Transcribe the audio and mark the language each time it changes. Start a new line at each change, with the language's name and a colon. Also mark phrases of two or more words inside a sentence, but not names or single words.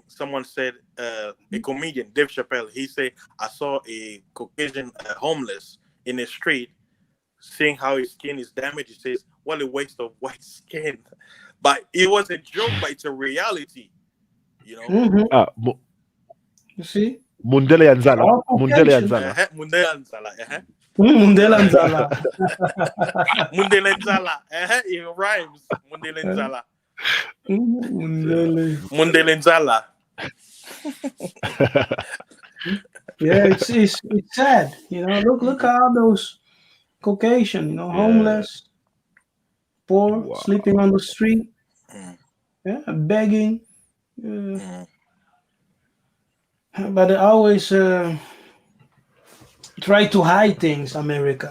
English: Someone said, a comedian, Dave Chappelle. He said, "I saw a Caucasian homeless in the street, seeing how his skin is damaged. He says, what a waste of white skin." But it was a joke, but it's a reality. You know. You see.
Lingala: Mundele Anzala. Mundele Anzala. Mundele Anzala. Mundele Anzala. Mundele Anzala.
English: It rhymes.
Lingala: Mundele Anzala. Mundele Anzala.
English: Yeah, it's sad. You know, look at all those Caucasian, you know, homeless, poor, sleeping on the street, begging. But they always try to hide things, America.